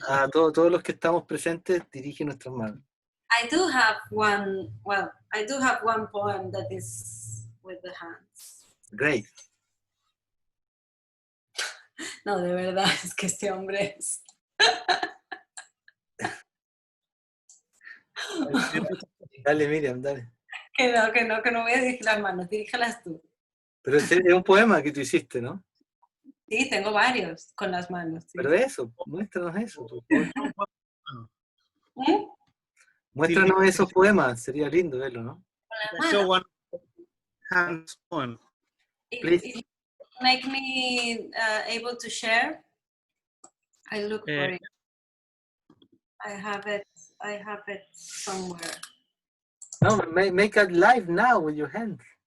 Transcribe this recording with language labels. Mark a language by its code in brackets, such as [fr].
[es] A todos los que estamos presentes, dirige nuestras manos. [en] I do have one poem that is with the hands. Great. [es] No, de verdad, es que este hombre es... Dale, Miriam, dale. Que no voy a dirigir las manos, dirígelas tú. Pero es un poema que tú hiciste, ¿no? Sí, tengo varios con las manos. Sí. Pero eso, muéstranos eso, por favor. ¿Eh? Muéstranos esos poemas, sería lindo verlo, ¿no? Con las [en] Show [es] manos. [en] one hand poem. Please. If you make me able to share, I look for it. I have it somewhere. No, make it live now with your hands.